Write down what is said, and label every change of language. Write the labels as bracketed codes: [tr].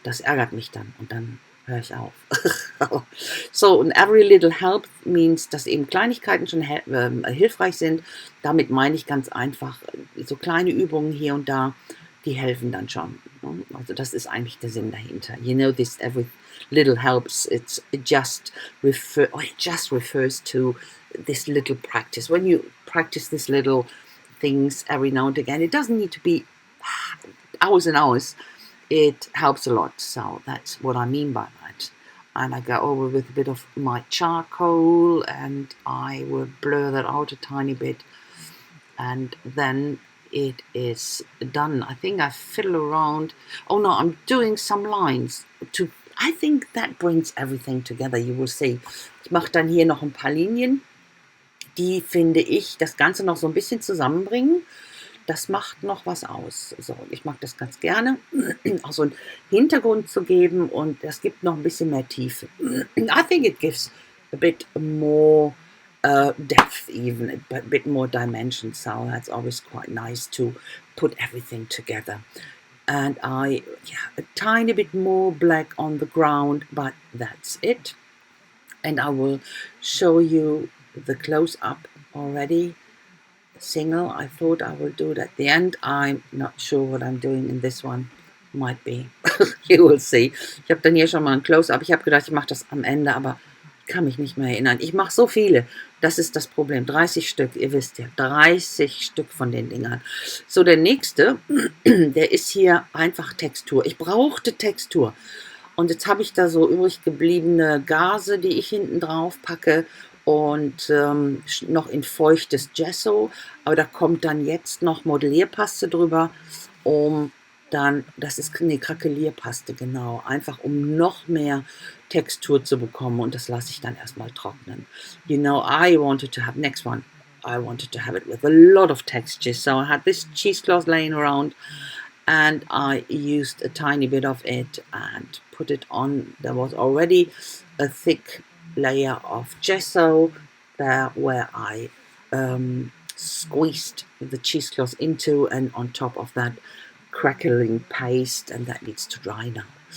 [de] Das ärgert mich dann, und dann höre ich auf. So, [en] and every little help means, [de] dass eben Kleinigkeiten schon hilfreich sind. Damit meine ich ganz einfach, so kleine Übungen hier und da, die helfen dann schon. Also das ist eigentlich der Sinn dahinter. [en] You know, this every little helps. It just refers to this little practice. When you practice these little things every now and again, it doesn't need to be hours and hours. It helps a lot. So that's what I mean by that. And I go over with a bit of my charcoal, and I will blur that out a tiny bit, and then it is done. I think I fiddle around. Oh no, I'm doing some lines to. I think that brings everything together. You will see. [de] Ich mache dann hier noch ein paar Linien, die, finde ich, das Ganze noch so ein bisschen zusammenbringen. Das macht noch was aus. So, ich mag das ganz gerne, auch so einen Hintergrund zu geben, und das gibt noch ein bisschen mehr Tiefe. [en] I think it gives a bit more depth, even a bit more dimension. So that's always quite nice to put everything together. And a tiny bit more black on the ground, but that's it. And I will show you the close-up already. Single. I thought I will do it at the end. I'm not sure what I'm doing in this one. Might be. You will see. [de] Ich habe dann hier schon mal ein Close-up. Ich habe gedacht, ich mache das am Ende, aber kann mich nicht mehr erinnern. Ich mache so viele. Das ist das Problem. 30 Stück, ihr wisst ja. 30 Stück von den Dingern. So, der nächste, der ist hier einfach Textur. Ich brauchte Textur. Und jetzt habe ich da so übrig gebliebene Gase, die ich hinten drauf packe, und noch in feuchtes Gesso. Aber da kommt dann jetzt noch Modellierpaste drüber, um dann, das ist eine Krakelierpaste, genau, einfach um noch mehr Textur zu bekommen, und das lasse ich dann erstmal trocknen. [en] You know, I wanted to have, next one, I wanted to have it with a lot of texture, so I had this cheesecloth laying around, and I used a tiny bit of it and put it on. There was already a thick layer of gesso there where I squeezed the cheesecloth into, and on top of that crackling paste, and that needs to dry now.